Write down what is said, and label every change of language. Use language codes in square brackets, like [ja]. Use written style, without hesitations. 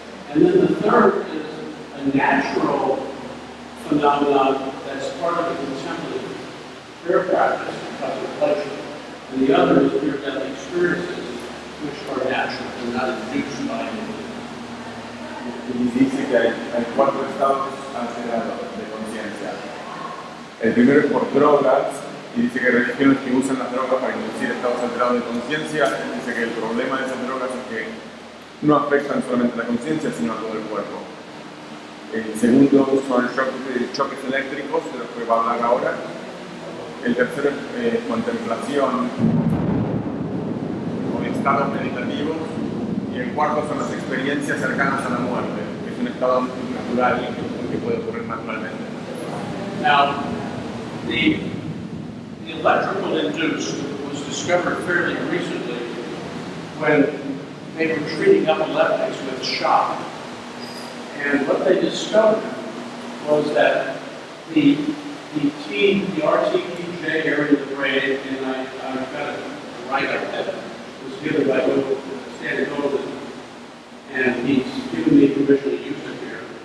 [en] And then the third is a natural phenomenon that's part of the contemplative prayer practice, contemplation. And the other is near-death experiences, which are natural and not induced by anything. [es] Y dice que hay 4 estados alterados de conciencia. El primero es por drogas, y dice que hay religiones que usan las drogas para inducir estados alterados de conciencia. Dice que el problema de esas drogas es que no afectan solamente la conciencia, sino a todo el cuerpo. El segundo son choques eléctricos, de los que va a hablar ahora. El tercero es contemplación o estados meditativos. Y el cuarto son las experiencias cercanas a la muerte, que es un estado natural que puede ocurrir naturalmente. [en] Now, the electrical induced was discovered fairly recently when they were treating epileptics with shock. And what they discovered was that the RTPJ area of the brain, and I've got it right up there, was given by Stanley Golden, and he's given me permission to use it here.